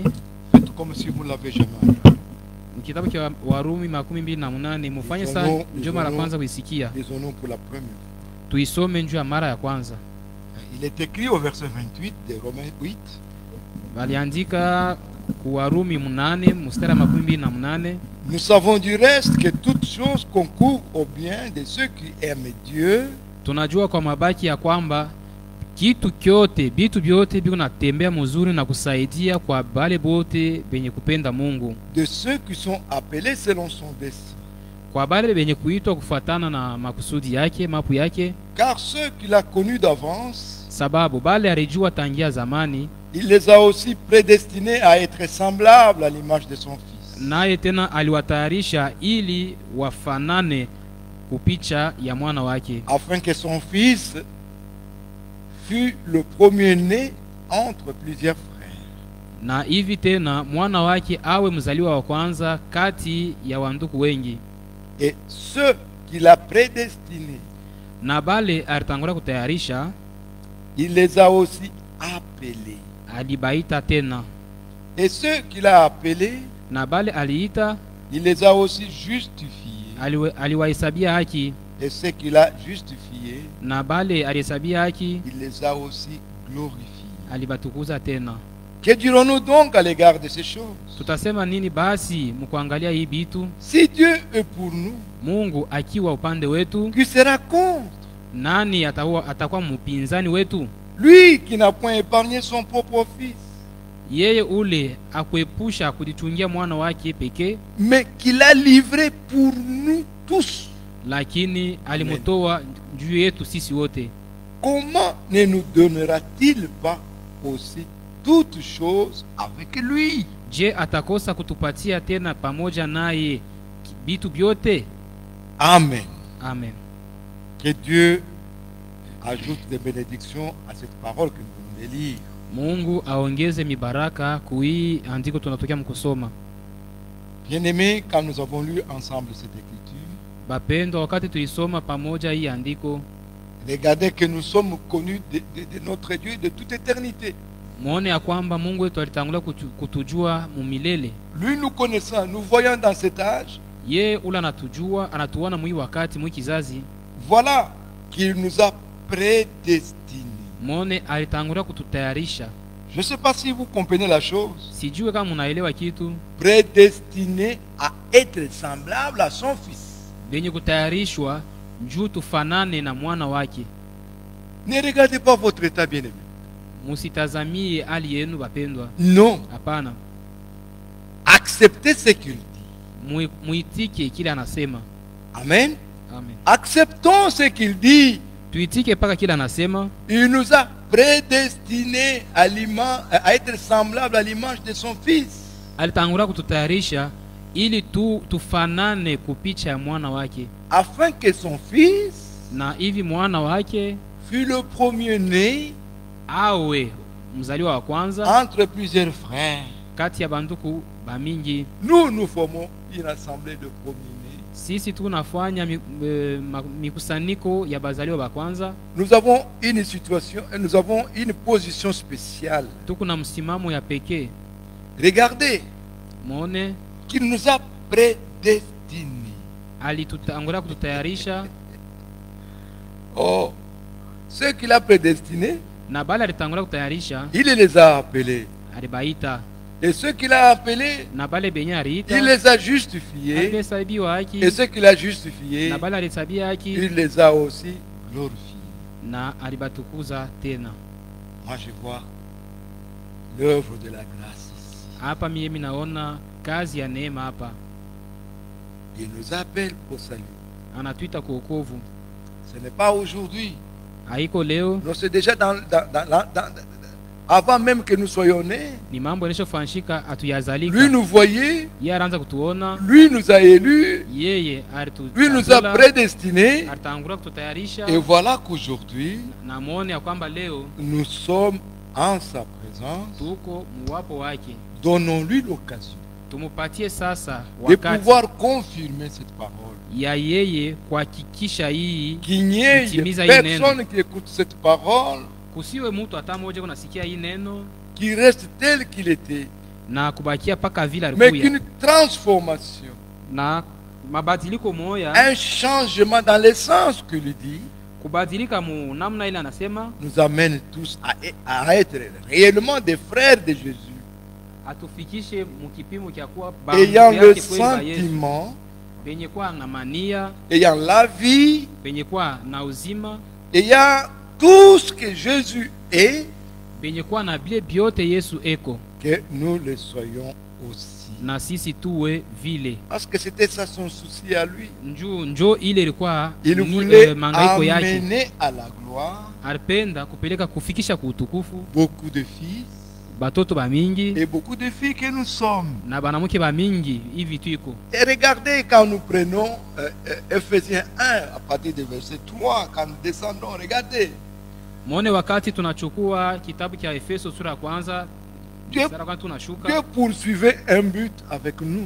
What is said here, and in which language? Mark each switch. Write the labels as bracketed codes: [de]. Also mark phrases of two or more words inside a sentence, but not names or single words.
[fr] Faites comme si vous ne l'avez jamais lu. [sw] mkitabu cha Warumi 28. Mufanye saa njoo mara kwanza kuisikia, [fr] Lisons-nous pour la première fois. [sw] tuisome njoo ya mara ya kwanza. [fr] Il est écrit au verset 28 de Romains 8. [sw] Waliandika ku Warumi 8 mstari 28. [fr] Nous savons du reste que toutes choses concourent au bien de ceux qui aiment Dieu, [sw] Tunajua kwa mabaki ya kwamba kitu kyote bitu vyote biko natembea mzuri na kusaidia kwa bale bote benye kupenda Mungu, [fr] de ceux qui sont appelés selon son dessein. [sw] kwa bale benye kuitwa kufuatana na makusudi yake mapu yake. [fr] Car ceux qu'il a connus d'avance, [sw] Sababu bale alijua tangia zamani, [fr] il les a aussi prédestinés à être semblables à l'image de son Fils, [sw] naye tena aliwatayarisha ili wafanane kupicha ya mwana wake, [fr] afin que son Fils fût le premier-né entre plusieurs frères. [sw] na hivi tena mwana wake awe mzaliwa wa kwanza kati ya wanduku wengi. [fr] Et ceux qu'il a prédestinés, [sw] Na bale alitangulia kutayarisha, [fr] il les a aussi appelés. [sw] alibaita tena, [fr] Et ceux qu'il a appelés, [sw] na bale aliita, [fr] il les a aussi justifiés. [sw] aliwahesabia haki, [fr] Et ceux qu'il a justifiés, [sw] na bale alihesabia haki, [fr] il les a aussi glorifiés. [sw] alibatukuza tena. [fr] Que dirons-nous donc à l'égard de ces choses? [sw] Tutasema nini basi mkuangalia hii bitu? [fr] Si Dieu est pour nous, [sw] Mungu akiwa upande wetu, [fr] qui sera contre? [sw] nani atakuwa mpinzani wetu? [fr] Lui qui n'a point épargné son propre Fils, [sw] Yeye ule akuepusha kujichungia mwana wake pekee, [fr] mais qui l'a livré pour nous tous. [sw] lakini alimutoa juu yetu sisi wote. [fr] Comment ne nous donnera-t-il pas aussi toutes choses avec lui? [sw] Je, atakosa kutupatia tena pamoja naye vitu vyote? [fr] Amen. [sw] Amen. [fr] Que Dieu ajoute des bénédictions à cette parole que nous venons de lire. [sw] Mungu aongeze mibaraka kuhii andiko tunatokea mkusoma. [fr] Bien-aimés, quand nous avons lu ensemble cette écriture, [sw] Bapendo, wakati tulisoma pamoja hii andiko, [fr] regardez que nous sommes connus de notre Dieu de toute éternité. [sw] muone ya kwamba Mungu wetu alitangulia kutujua mumilele. [fr] Lui nous connaissant, nous voyons dans cet âge, [sw] Ye ula anatujua, anatuona mwi wakati mwi kizazi. [fr] voilà qu'il nous a prédestinés. [sw] Muone alitangulia kututayarisha. [fr] Je ne sais pas si vous comprenez la chose. [sw] Sijue kama munaelewa kitu. [fr] Prédestiné à être semblable à son fils. [sw] Benye kutayarishwa juu tufanane na mwana wake. [fr] Ne regardez pas votre état, bien-aimé. [sw] Musitazamie hali yenu bapendwa. [fr] Non. [sw] Hapana. [fr] Acceptez ce qu'il dit. [sw] Muitike kile anasema. [fr] Amen. [sw] Amen. [fr] Acceptons ce qu'il dit. [sw] Tuitike paka kile anasema. [fr] Il nous a prédestinés à être semblable à l'image de son fils. [sw] Alitangura kututayarisha ili tufanane kupicha ya mwana wake. [fr] Afin que son fils [sw] Na hivi mwana wake [fr] fut le premier-né [sw] awe mzaliwa wa kwanza [fr] entre plusieurs frères. [sw] kati ya banduku bamingi. [fr] Nous formons une assemblée de premiers-nés. [sw] Sisi tunafanya mikusanyiko ya bazaliwa ba kwanza. [fr] Nous avons une situation, nous avons une position spéciale. [sw] Tuko na msimamo ya pekee. [fr] Regardez, [sw] Muone [fr] qu'il nous a prédestinés. [sw] alitutangura kututayarisha. [fr] Oh, ceux qu'il a prédestinés, [sw] Na bale alitangura kutayarisha, [fr] il les a appelés. [sw] alibaita. [fr] Et ceux qu'il a appelés, [sw] Na bale benye aliita, [fr] il les a justifiés. [sw] alihesabiwa haki. [fr] Et ceux qu'il a justifiés, [sw] Na bale alihesabia haki, [fr] il les a aussi glorifiés. [sw] na alibatukuza tena. [fr] Moi, je vois l'œuvre de la grâce ici. [sw] Hapa mimi naona kazi ya neema hapa. [fr] Il nous appelle au salut. [sw] Anatuita kwa wokovu. [fr] Ce n'est pas aujourd'hui. [sw] Haiko leo, [fr] Non, c'est déjà avant même que nous soyons nés. [sw] ni mambo yanayofanyika [fr] Lui [sw] hatuyazalika. [fr] nous voyait, [sw] Yeye anaanza kutuona, [fr] lui nous a élus, [sw] yeye [fr] lui nous a prédestinés. [sw] alitangura kututayarisha. [fr] Et voilà qu'aujourd'hui, [sw] Na muone ya kwamba leo [fr] nous sommes en sa présence. [sw] tuko muwapo wake. [fr] Donnons-lui l'occasion [sw] Tumupatie sasa [fr] de [sw] wakati [fr] pouvoir confirmer cette parole. [sw] ya yeye kuhakikisha hii, [fr] Qu'il n'y ait [sw] Utimiza hii [fr] personne qui écoute cette parole [sw] kusiwe mtu hata mmoja kunasikia hii neno [fr] qui reste tel qu'il était, [sw] na kubakia paka vile [fr] mais [sw] alikuya, [fr] qu'une transformation, [sw] na mabadiliko moya, [fr] un changement dans le sens que lui dit, [sw] kubadilika mu namna ile anasema, [fr] nous amène tous à être réellement des frères de Jésus, [sw] atufikishe mukipimo kya kuwa [fr] ayant [sw] bandugu [fr] le [sw] yake kweli ba Yesu, [fr] sentiment, [sw] penye kuwa na mania, [fr] ayant la vie, [sw] penye kuwa na uzima, [fr] ayant tout ce que Jésus est, [sw] penye kuwa na bile byote Yesu eko, [fr] que nous le soyons aussi. [sw] na sisi tuwe vile. [fr] Parce que c'était ça son souci à lui. [sw] Njo ile ilikuwa [fr] Il voulait [sw] mangaiko yake. [fr] amener à la gloire [sw] Alipenda kupeleka kufikisha kuutukufu [fr] beaucoup de fils [sw] batoto ba mingi [fr] et beaucoup de filles que nous sommes. [sw] na banamuke ba mingi hivi tuiko. [fr] Et regardez quand nous prenons Ephésiens 1 à partir du verset 3, quand nous descendons, regardez. [sw] Mwone wakati tunachukua kitabu cha Efeso sura ya kwanza, [fr] Dieu, [sw] sura kwanza tunashuka, [fr] Dieu poursuivait un but avec nous.